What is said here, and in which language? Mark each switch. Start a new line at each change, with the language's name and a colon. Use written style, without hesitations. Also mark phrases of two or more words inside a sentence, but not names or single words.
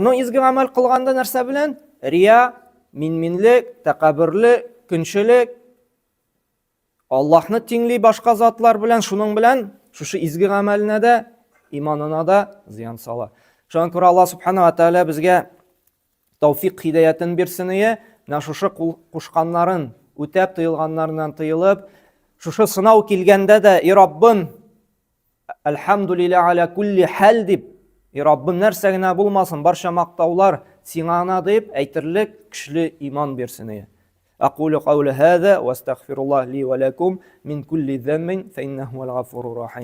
Tatar: Но изге гамәл кылганда нәрсә белән? Рия, минминлек, тәкәббүрлек, көнчелек, Аллаһны тиңли башка затлар белән, шуның белән шушы изге гамәленә дә, иманына да зыян сала. Шуңа күрә Аллаһ
Arabic: سبحانه وتعالى
Tatar: безгә тауфик хидаятын бирсен ие, менә шушы кушканнарын үтәп, тыелганнарыннан тыелып, шушы сынау килгәндә дә, и Раббым,
Arabic: الحمد لله على كل حال
Tatar: дип, и Раббым нәрсә генә булмасын, барча мактаулар сиңа гына дип әйтерлек көчле иман бирсен ие.
Arabic: أقول قول هذا واستغفر الله لي ولكم من كل ذنب فإنه هو الغفور الرحيم.